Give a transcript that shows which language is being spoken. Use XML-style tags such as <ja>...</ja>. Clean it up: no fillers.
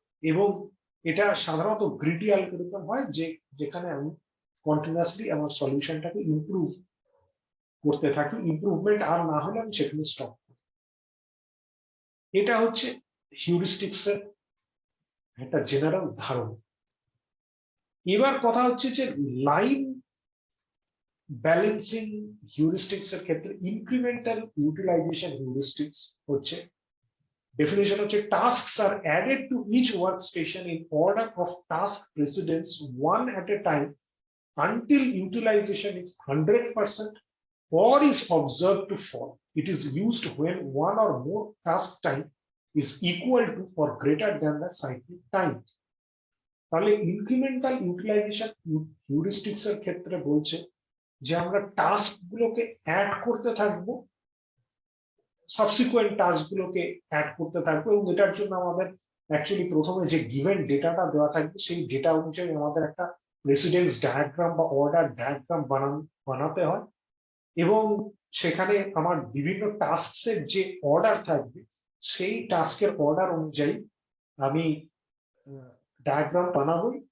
<bn>এবং এটা সাধারণত গ্রিডি অ্যালগরিদম হয়, যেখানে আমি কন্টিনিউয়াসলি আমার সলিউশনটাকে ইমপ্রুভ করতে থাকি, ইমপ্রুভমেন্ট আর না হলে আমি সেখানে স্টপ করি। এটা হচ্ছে হিউরিস্টিক্স এর একটা জেনারেল ধারণা। এবার কথা হচ্ছে যে লাইন ব্যালেন্সিং হিউরিস্টিক্স এর ক্ষেত্রে ইনক্রিমেন্টাল ইউটিলাইজেশন হিউরিস্টিক্স হচ্ছে, definition হচ্ছে</bn> <en>tasks are added to each workstation in order of task precedence one at a time until utilization is 100% or is observed to fall. It is used when one or more task time is equal to or greater than the cyclic time.</en> <bn>তাহলে incremental utilisation হিউরিস্টিক্স এর ক্ষেত্রে বলছে যে আমরা task গুলোকে add করতে থাকবো, subsequent task গুলোকে অ্যাড করতে থাকবো, এবং এটার জন্য আমাদের অ্যাকচুয়ালি প্রথমে যে গিভেন ডেটাটা দেওয়া থাকবে, সেই ডেটা অনুযায়ী আমাদের একটা প্রেসিডেন্স ডায়াগ্রাম বা অর্ডার ডায়াগ্রাম বানাতে হয়, এবং সেখানে আমার বিভিন্ন টাস্কের যে অর্ডার থাকবে, সেই টাস্কের অর্ডার অনুযায়ী আমি ডায়াগ্রাম বানাবো।</bn>